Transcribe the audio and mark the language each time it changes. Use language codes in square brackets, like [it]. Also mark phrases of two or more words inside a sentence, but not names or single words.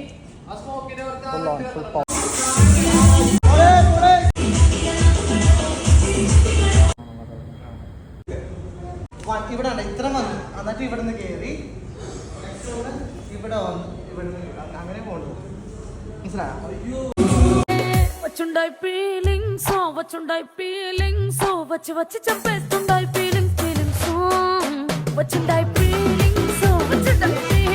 [ml] ഇവിടെ ഉണ്ട് ഇത്ര വന്നു എന്നിട്ട് ഇവിടെ നിന്ന് കയറി ഇവിടെ വന്നു ഇവിടെ അങ്ങനെ പോകണ്ടു മനസ്സിലായോ [te] వచ్చుండాయి ఫీలింగ్స్ వచ్చుండాయి ఫీలింగ్స్ వచ్చి చంపేస్తుండాయి ఫీలింగ్స్ వచ్చుండాయి ఫీలింగ్స్ వచ్చుండాయి